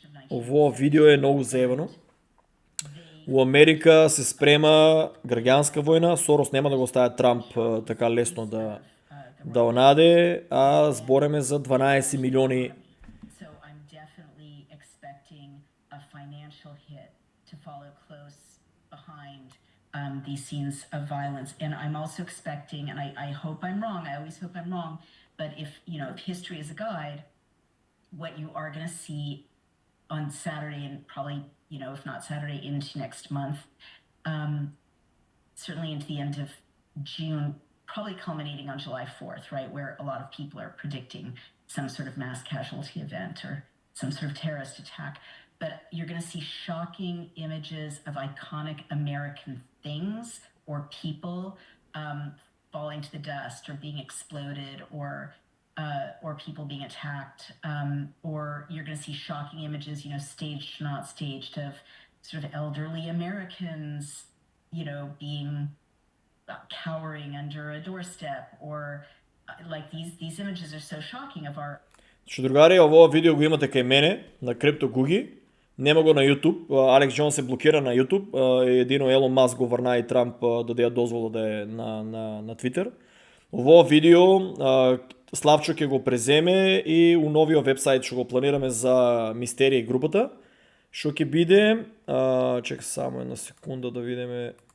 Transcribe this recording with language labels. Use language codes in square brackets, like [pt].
[mk] Ово видео е многу заебано. У Америка се спрема граѓанска војна, Сорос нема да го остави Трамп така лесно да онаде, а збореме за 12 милиони. [en] So I'm definitely expecting a financial hit to follow close behind these scenes of violence. And I'm also expecting, and I hope I'm wrong, I always hope I'm wrong, but if history is a guide, what you are going to see on Saturday and probably, if not Saturday, into next month, certainly into the end of June, probably culminating on July 4th, right, where a lot of people are predicting some sort of mass casualty event or some sort of terrorist attack. But you're going to see shocking images of iconic American things or people falling to the dust or being exploded or people being attacked. Or you're going to see shocking images, staged, not staged, of sort of elderly Americans, being cowering under a doorstep, or like these images are so shocking of our. [mk] Што другари, ово видео го имате кај мене на Крипто Гуги. Нема го на YouTube. Алекс Джонс се блокира на YouTube. Едино Елон Маск го врна и Трамп даде дозвола да е на Twitter. Ово видео Славчо ќе го преземе и у новиот вебсайт што го планираме за Мистерија групата, што ќе биде, чека само една секунда да видиме.